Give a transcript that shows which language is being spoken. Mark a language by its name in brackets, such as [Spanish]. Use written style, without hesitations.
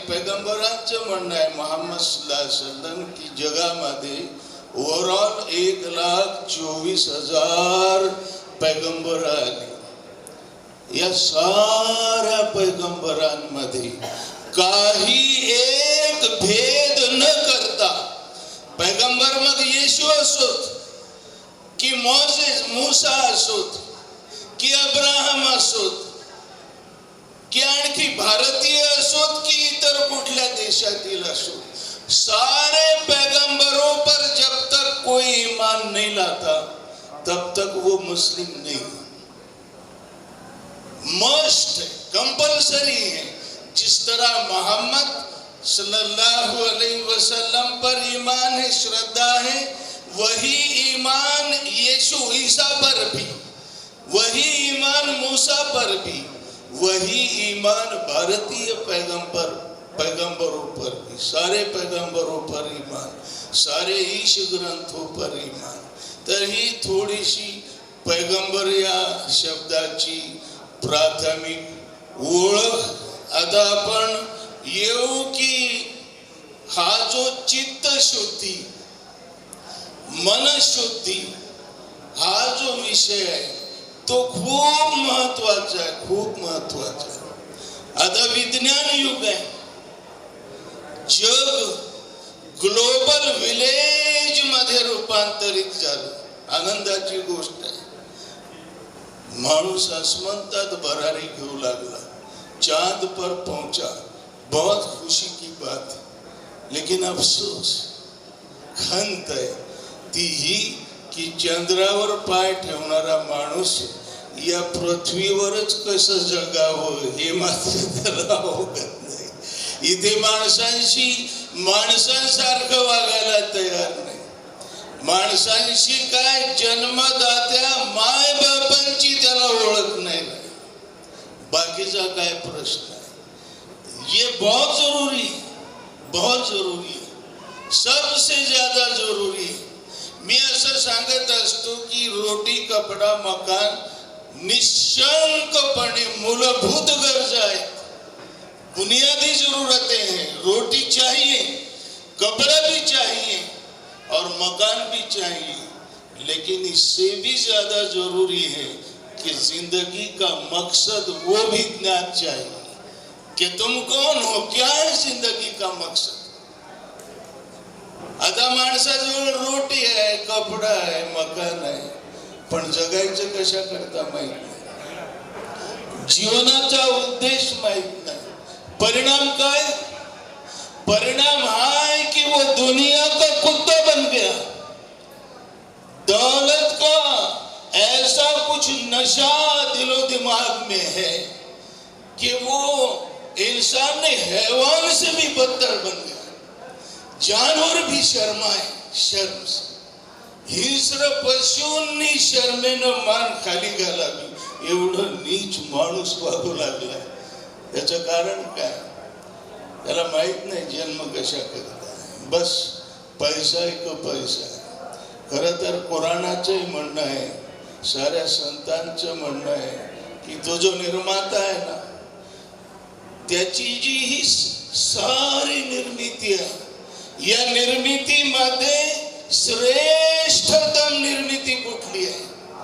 [Marathi] पैगंबरांचं म्हणणं आहे मोहम्मद सल्लल्लाहु अलैहि वसल्लम की जगामध्ये ओव्हरऑल 1,24,000 पैगंबर आले. या साऱ्या पैगंबरांमध्ये काही एक भेद न करता, पैगंबर मग येशू असोत, की मोसेस मूसा असोत, की अब्राहम असोत, की आणखी भारतीय असोत, की इतर कुठल्या देशातील असोत, [Hindi] सारे पैगंबरों पर जब तक कोई ईमान नहीं लाता तब तक वो मुस्लिम नहीं। मस्ट है, कंपल्सरी है। जिस तरह मोहम्मद सल्लल्लाहु अलैहि वसल्लम पर ईमान है, श्रद्धा है, वही ईमान यीशु ईसा पर भी, वही ईमान मूसा पर भी, वही ईमान भारतीय पैगंबरों पर भी, सारे पैगंबरों पर ईमान, सारे ईश ग्रंथों पर ईमान। [Marathi] तर ही थोडीशी पैगंबर या शब्दाची प्राथमिक ओळख। आता आपण येऊ की हा जो चित्त शुद्धी, मन शुद्धी हा जो विषय आहे तो खूप महत्वाचा आहे, खूप महत्वाचा आहे। आता विज्ञान युग आहे, जग ग्लोबल विलेज मध्ये रूपांतरित झालं, आनंदाची गोष्ट आहे। माणूस आसमंतात भरारी घेऊ लागला, [Hindi] चांद पर पहुंचा, बहुत खुशी की बात है। लेकिन अफसोस, [Marathi] खंत आहे ती ही की चंद्रावर पाय ठेवणारा माणूस या पृथ्वीवरच कसं जगावं हे मात्र त्याला अवगत नाही। इथे माणसांसारखं वागायला तयार नाही। माणसांशी काय जन्मदात्या माय बापांची त्याला ओळख नाही, बाकीचा काय प्रश्न आहे। [Hindi] ये बहुत जरूरी है, बहुत जरूरी है, सबसे ज्यादा जरूरी है। [Marathi] मी असं सांगत असतो की रोटी कपडा मकान निशंकपणे मूलभूत गरजा आहेत, [Hindi] बुनियादी जरूरतें हैं। रोटी चाहिए, कपड़ा भी चाहिए और मकान भी चाहिए, लेकिन इससे भी ज्यादा जरूरी है कि जिंदगी का मकसद वो भी ज्ञात चाहिए कि तुम कौन हो, क्या है जिंदगी का मकसद। [Marathi] आता माणसाजवळ रोटी आहे, कपडा आहे, मकान आहे, पण जगायचं कशा करता माहित नाही, जीवनाचा उद्देश माहित नाही। परिणाम काय? [Hindi] परिणाम है कि वो दुनिया का कुत्ता बन गया। दौलत का ऐसा कुछ नशा दिलो दिमाग में है कि वो इंसान ने हैवान से भी बदतर बन गया। जानवर भी शर्माए, शर्म से [Marathi] हिंस्र पशूंनी शर्मेनं मान खाली घालावी एवढं नीच माणूस वागू लागलाय। याचं कारण काय? त्याला माहित नाही जन्म कशा करता, बस पैसा एक पैसा आहे। खरं तर कुराणाचंही म्हणणं आहे, साऱ्या संतांचं म्हणणं आहे की तो जो निर्माता आहे ना, त्याची जी ही सारी निर्मिती आहे, या निर्मितीमध्ये श्रेष्ठतम निर्मिती कुठली आहे?